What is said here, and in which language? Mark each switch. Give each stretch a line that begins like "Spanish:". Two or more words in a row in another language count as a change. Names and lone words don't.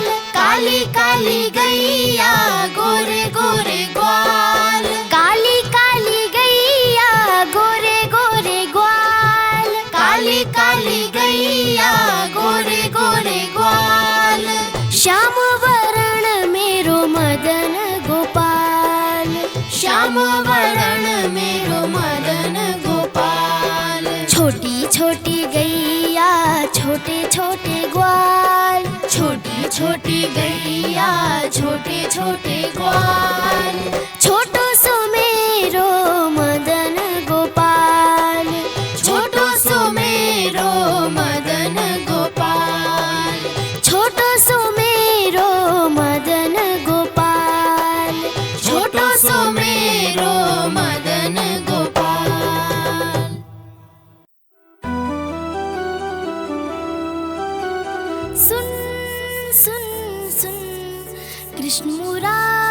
Hindi: काली काली गैया गोरे गोरे ग्वाल, काली काली गैया गोरे गोरे ग्वाल, काली काली गैया गोरे गोरे ग्वाल।
Braj: श्याम वर्ण मेरो मदन गोपाल, श्याम वर्ण मेरो मदन गोपाल।
Hindi: छोटी छोटी गैया छोटे छोटे ग्वाल, छोटी छोटी गैया छोटे छोटे ग्वाल,
Braj: छोटो सो मेरो मदन गोपाल, छोटो सो मेरो मदन गोपाल, छोटो सो मेरो मदन गोपाल, छोटो सो मेरो मदन गोपाल।
Hindi: सुन सुन सुन कृष्ण मुरारी